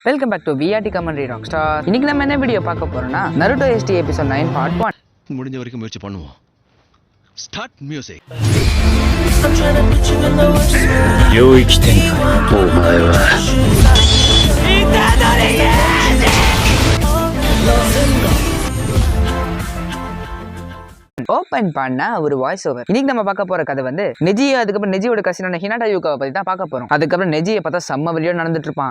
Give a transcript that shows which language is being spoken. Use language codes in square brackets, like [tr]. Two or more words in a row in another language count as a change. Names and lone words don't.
[en] Welcome back to VRT commentary rockstar. [ta] இன்னைக்கு நம்ம என்ன வீடியோ பார்க்க போறோம்னா நருட்டோ எஸ்டி [en] episode 9 part 1. [ta] முடிஞ்ச வரைக்கும் முயற்சி பண்ணுவோம். [en] Start music. [ja] 領域展開お前は [ta] ஓபன் பண்ண ஒரு [en] voice over. [ta] இன்னைக்கு நம்ம பார்க்க போற கதை வந்து நெஜியை, அதுக்கப்புறம் நெஜியோட கசினான ஹினாட்டா யூகாவை பத்தி தான் பார்க்க போறோம். அதுக்கப்புறம் நெஜியை பார்த்தா செம்ம வெளியோட நடந்துட்டு இருப்பான்.